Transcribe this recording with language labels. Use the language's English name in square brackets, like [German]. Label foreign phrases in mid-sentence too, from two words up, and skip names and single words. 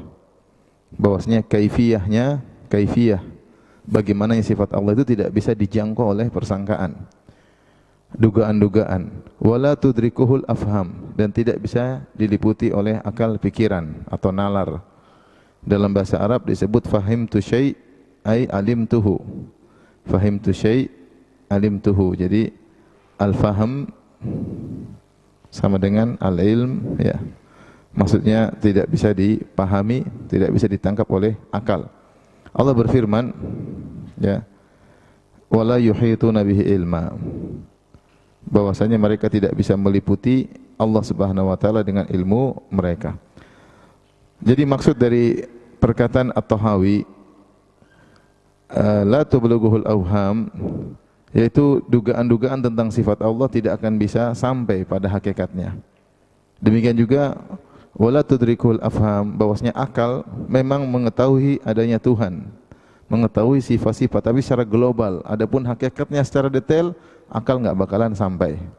[Indonesian] Bahwasanya kaifiyah bagaimana sifat Allah itu tidak bisa dijangkau oleh persangkaan, dugaan-dugaan. [Arabic] ولا تدركه الأفهام, [Indonesian] dan tidak bisa diliputi oleh akal pikiran atau nalar. Dalam bahasa Arab disebut [Arabic] فهمت الشيء أي علمته. فهمت الشيء علمته. [Indonesian] Jadi al-faham sama dengan al-ilm, ya. Maksudnya tidak bisa dipahami, tidak bisa ditangkap oleh akal. Allah berfirman, [Arabic] ya, ولا يحيطون به علما. [Indonesian] Bahwasanya mereka tidak bisa meliputi Allah [Arabic] سبحانه وتعالى [Indonesian] dengan ilmu mereka. Jadi maksud dari perkataan At-Tahawi, [Arabic] لا تبلغه الأوهام, [Indonesian] yaitu dugaan-dugaan tentang sifat Allah tidak akan bisa sampai pada hakikatnya. Demikian juga [Arabic] ولا تدرك الأفهام, [Indonesian] bahwasanya akal memang mengetahui adanya Tuhan, mengetahui sifat-sifat, tapi secara global. Adapun hakikatnya secara detail, akal enggak bakalan sampai.